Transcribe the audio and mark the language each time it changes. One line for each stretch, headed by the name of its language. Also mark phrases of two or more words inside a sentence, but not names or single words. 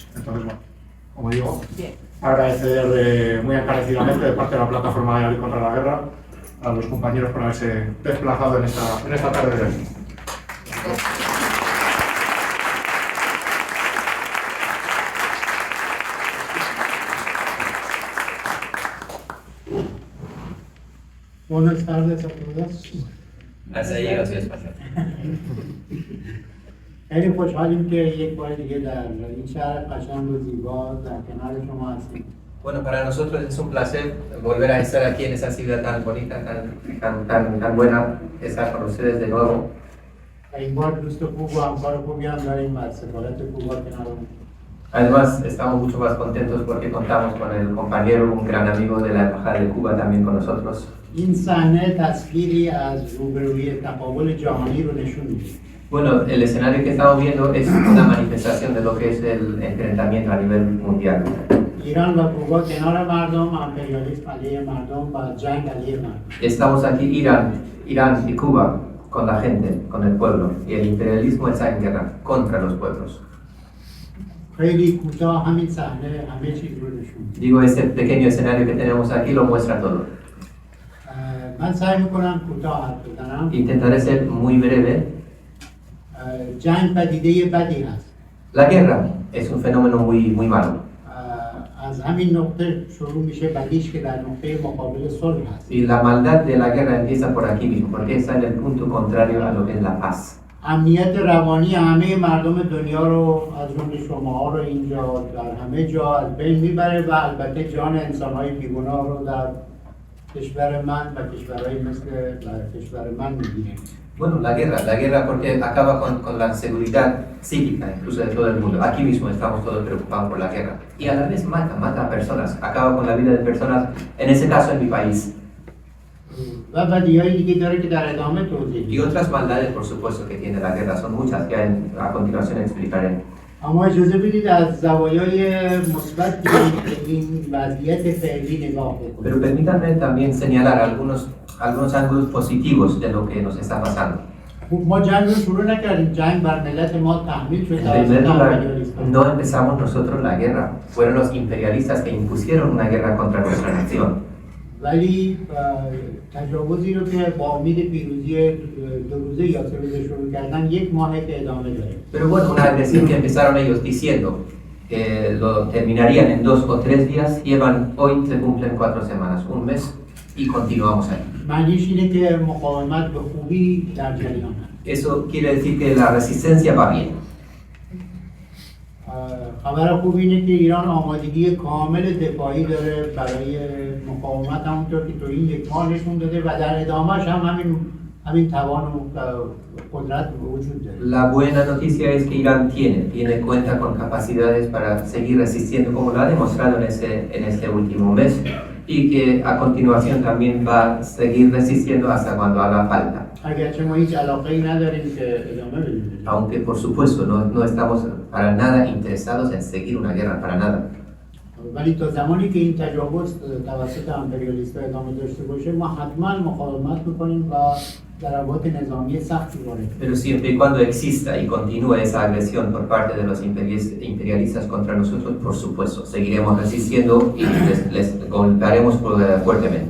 Spanish: Entonces, bueno, como digo, agradecer muy encarecidamente de parte de la plataforma de Valladolid contra la guerra a los compañeros por haberse desplazado en esta tarde de hoy. Buenas tardes a todos.
Persian: خیلی خوشحالیم که یک بار دیگه در این شهر قشنگ و زیبا در کنار شما هستیم.
Spanish: Bueno, para nosotros es un placer volver a estar aquí en esa ciudad tan bonita, tan buena, estar con ustedes de nuevo.
Persian: این بار دوست خوب و همکار خوبی هم داریم و سفارت کوبا کنارمون.
Spanish: Además, estamos mucho más contentos porque contamos con el compañero, un gran amigo de la Embajada de Cuba también con nosotros.
Persian: این صحنه تصویری از روبرویی تقابل جهانی رو نشون میده.
Spanish: Bueno, el escenario que estamos viendo es una manifestación de lo que es el enfrentamiento a nivel mundial.
Persian: ایران و کوبا کنار مردم، امپریالیسم علیه مردم و جنگ علیه مردم.
Spanish: Estamos aquí, Irán y Cuba, con la gente, con el pueblo, y el imperialismo está en guerra contra los pueblos.
Persian: خیلی کوتاه همین صحنه همه چیز رو نشون میده.
Spanish: Digo, este pequeño escenario que tenemos aquí lo muestra todo.
Persian: من سعی میکنم کوتاه حرف بزنم.
Spanish: Intentaré ser muy breve.
Persian: جنگ پدیده بدی هست.
Spanish: La guerra es un fenómeno muy malo.
Persian: از از همین نقطه شروع میشه بدیش که در نقطه مقابل صلح هست.
Spanish: Y la maldad de la guerra empieza por aquí mismo, porque está en el punto contrario a lo que es la paz.
Persian: امنیت روانی همه مردم دنیا رو از جمله شماها رو اینجا در همه جا از بین میبره و البته جان انسان‌های بیگناه رو در کشور من و کشورهای مثل کشور من میگیره.
Spanish: Bueno, la guerra porque acaba con la seguridad psíquica, incluso de todo el mundo. Aquí mismo estamos todos preocupados por la guerra. Y a la vez mata a personas, acaba con la vida de personas, en ese caso en mi país.
Persian: و بدیهایی دیگه داره که در ادامه توضیح
Spanish: Y
Persian: میدم.
Spanish: otras maldades, por supuesto, que tiene la guerra, son muchas, que a continuación explicaré.
Persian: اما اجازه بدید از زوایای مثبت به این وضعیت فعلی نگاه
Spanish: Pero
Persian: بکنیم.
Spanish: permítanme también señalar algunos ángulos positivos de lo que nos está pasando.
Persian: خب ما جنگ رو شروع نکردیم، جنگ بر ملت ما تحمیل شد
Spanish: En
Persian: توسط
Spanish: primer lugar,
Persian: امپریالیست‌ها.
Spanish: no empezamos nosotros la guerra, fueron los imperialistas que impusieron una guerra contra nuestra nación.
Persian: ولی تجاوزی رو که با امید پیروزی 2 روزه یا 3 روزه شروع کردن 1 ماهه که ادامه داره.
Spanish: Pero bueno, una agresión que empezaron ellos diciendo que lo terminarían en 2 o 3 días, hoy se cumplen 4 semanas, un mes, y continuamos ahí.
Persian: معنیش اینه که مقاومت به خوبی در جریان هست.
Spanish: Eso quiere decir que la resistencia va bien.
Persian: خبر خوب اینه که ایران آمادگی کامل دفاعی داره برای مقاومت، همونطور که تو این 1 ماه نشون داده و در ادامهش هم همین توان و قدرت وجود داره.
Spanish: La buena noticia es que Irán cuenta con capacidades para seguir resistiendo como lo ha demostrado en este último mes y que a continuación también va a seguir resistiendo hasta cuando haga falta.
Persian: اگرچه ما هیچ علاقه‌ای نداریم که ادامه بدیم.
Spanish: Aunque por supuesto no estamos para nada interesados en seguir una guerra, para nada.
Persian: ولی تا زمانی که این تجاوز توسط امپریالیست‌ها ادامه داشته باشه ما حتما مقاومت می‌کنیم و ضربات نظامی سختی وارد.
Spanish: Pero siempre y cuando exista y continúe esa agresión por parte de los imperialistas contra nosotros, por supuesto, seguiremos resistiendo y les golpearemos fuertemente.